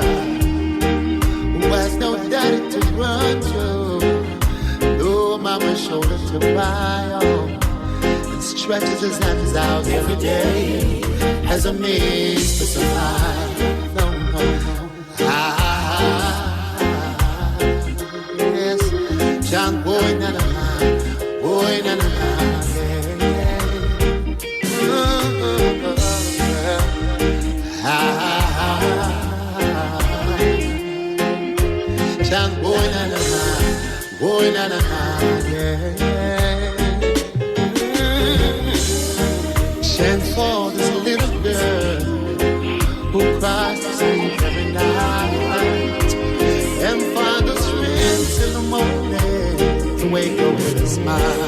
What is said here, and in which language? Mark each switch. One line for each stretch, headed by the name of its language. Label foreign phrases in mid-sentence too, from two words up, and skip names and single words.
English: Who has no daddy to run to, no mama shoulder to cry on, and stretches his hands out every day as a means to survive. No, no, no. Yes, John boy na na na, boy na na na, John boy na na na, boy na na na, Chant for this little girl who cries to sleep every night and find the strength in the morning to wake up with a smile.